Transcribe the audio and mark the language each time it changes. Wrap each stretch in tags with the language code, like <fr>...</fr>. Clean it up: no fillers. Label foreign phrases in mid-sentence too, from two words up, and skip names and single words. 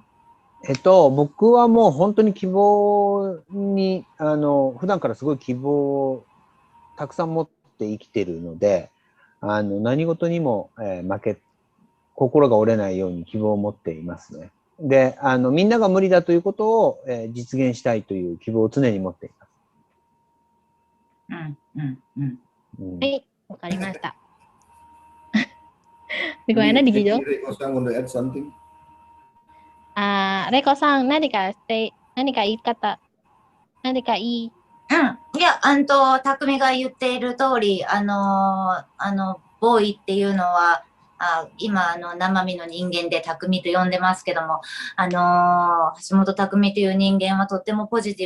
<ja>僕はもう本当に希望に、普段からすごい希望をたくさん持って生きてるので、何事にも、心が折れないように希望を持っていますね。で、みんなが無理だということを、実現したいという希望を常に持っています。はい、わかりました。</ja> <id>Bagaimana di Gijo?</id> <en>Reiko-san want to add something?</en> <ja>Reiko-san, 何か言い方、何かいや、匠が言っている通り、ボーイっていうのは、 今、生身の人間で匠と呼んでますけども、橋本匠という人間はとってもポジ</ja>